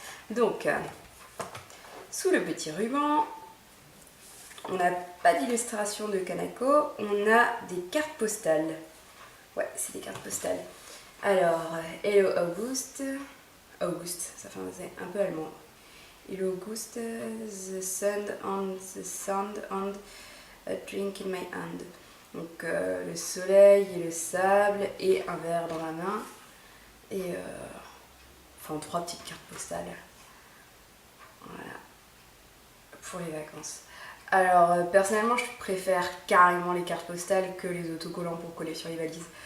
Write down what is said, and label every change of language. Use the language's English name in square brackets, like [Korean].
[French] Donc, sous le petit ruban, on n'a pas d'illustration de Kanako, on a des cartes postales. Ouais, c'est des cartes postales. Alors, Hello August. August, ça fait un peu allemand. [English] Hello August, the sun and a drink in my hand. [French] Donc le soleil et le sable et un verre dans la main. Et enfin 3 petites cartes postales. Voilà. Pour les vacances. Alors personnellement je préfère carrément les cartes postales que les autocollants pour coller sur les valises.